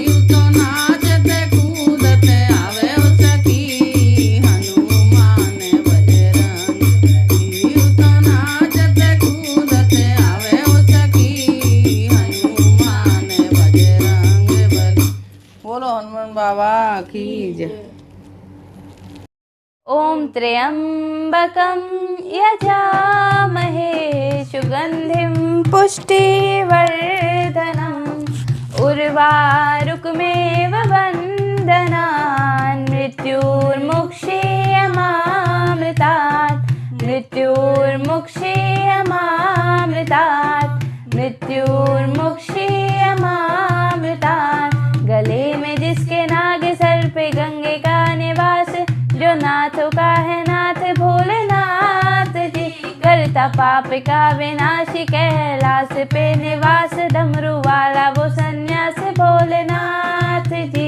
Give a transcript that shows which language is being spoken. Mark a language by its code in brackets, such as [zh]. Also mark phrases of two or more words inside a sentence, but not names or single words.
[hi] उतो नाचते कूदते आवे ओ सखी हनुमान बजरंग बली। उतो नाचते कूदते आवे ओ सखी हनुमान बजरंग बली। बोलो हनुमान बाबा की जय। [sa] ॐ त्र्यम्बकं यजामहे सुगन्धिं पुष्टिवर्धनम् उर्वारुकमेव बन्धनान् मृत्युर्मुक्षीयमामृतात् मृत्युर्मुक्षीयमामृतात् मृत्युर्मुक्षीयमामृतात्। [hi] गले में जिसके नाग सर पे गंगे का निवास, जो नाथों का है नाथ भोलेनाथ जी। करता पाप का विनाशी कैलाश पे निवास, डमरू वाला वो सन्यास भोलेनाथ जी।